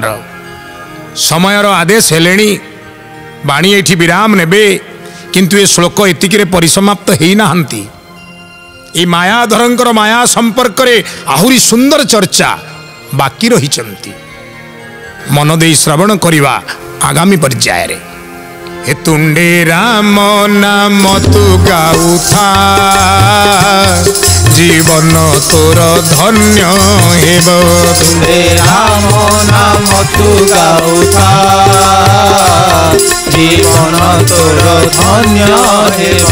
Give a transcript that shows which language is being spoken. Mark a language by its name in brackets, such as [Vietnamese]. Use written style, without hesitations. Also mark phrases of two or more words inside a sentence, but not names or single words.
[Odia] ସମୟର ଆଦେଶ ହେଲେଣି, ବାଣୀ ଏଠି ବିରାମ ନେବେ, କିନ୍ତୁ ଏ ଶ୍ଲୋକ ଏତିକିରେ ପରିସମାପ୍ତ ହେଇନାହାନ୍ତି। ଏ ମାୟାଧରଙ୍କର ମାୟା ସମ୍ପର୍କରେ ଆହୁରି ସୁନ୍ଦର ଚର୍ଚ୍ଚା ବାକି ରହିଛନ୍ତି। ମନ ଦେଇ ଶ୍ରବଣ କରିବା ଆଗାମୀ ପର୍ଯ୍ୟାୟରେ। ହେ ତୁଣ୍ଡେ ରାମ ନାମ ତୁ ଗାଉଥା, ଜୀବନ ତୋର ଧନ୍ୟ ହେବ। ତୁଣ୍ଡେ ରାମ ନାମ ତୁ ଗାଉଥା, ଜୀବନ ତୋର ଧନ୍ୟ ହେବ।